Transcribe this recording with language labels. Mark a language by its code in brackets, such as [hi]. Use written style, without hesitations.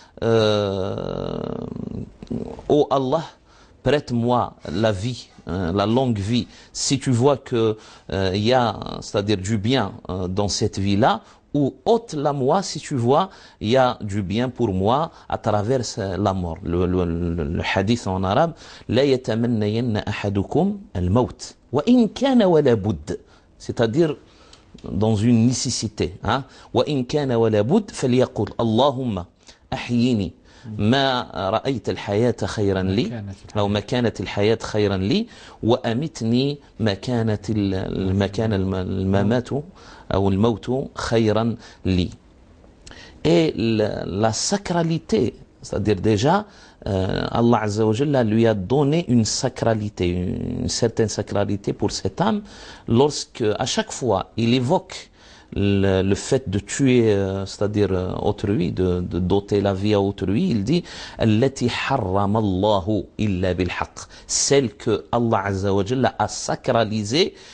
[fr] oh Allah, prête-moi la vie, la longue vie. Si tu vois que il y a, c'est-à-dire du bien dans cette vie-là, ou ôte-la moi si tu vois il y a du bien pour moi à travers la mort. Le hadith en arabe, [ar] لا يتمنين أحدكم الموت وإن كان ولا بد. [fr] C'est-à-dire dans une nécessité. [ar] وإن كان ولا بد فليقل اللهم أحييني ما رأيت الحياة خيرا لي أو ما كانت الحياة خيرا لي وأمتني ما كانت الممات أو الموت خيرا لي. [fr] Et la sacralité, c'est-à-dire déjà Allah Azza wa Jalla lui a donné une sacralité, une certaine sacralité pour cette âme, lorsque à chaque fois il évoque le fait de tuer, c'est-à-dire autrui, de doter la vie à autrui, il dit [ar] التي حرم الله إلا بالحق, [fr] celle que Allah Azza wa Jalla a sacralisée,